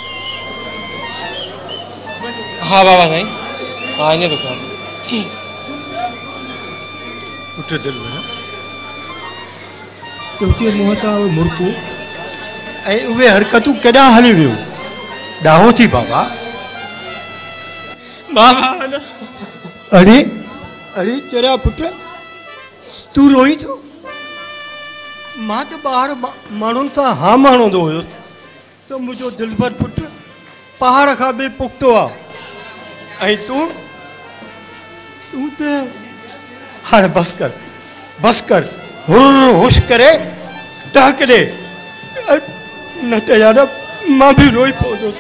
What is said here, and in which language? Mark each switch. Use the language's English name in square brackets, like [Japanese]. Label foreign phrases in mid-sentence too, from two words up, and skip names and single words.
[Sindhi] हाँ बाबा साईं हाँ ईअं थो कयां पुट दिल में तुंहिंजे मुंहं तां मुर्कू ऐं उहे हरकतूं केॾां हली वियूं ॾाहो थी बाबा बाबा अरे अरे चरिया पुट तूं रोई थो मां त ॿाहिरि माण्हुनि सां हा माणंदो हुयुसि त मुंहिंजो दिलबर पुट पहाड़ खां बि पुख़्तो आहे ऐं तूं त हाणे बसि कर हुर होश करे टहक ॾे न त यार मां बि रोई पवंदुसि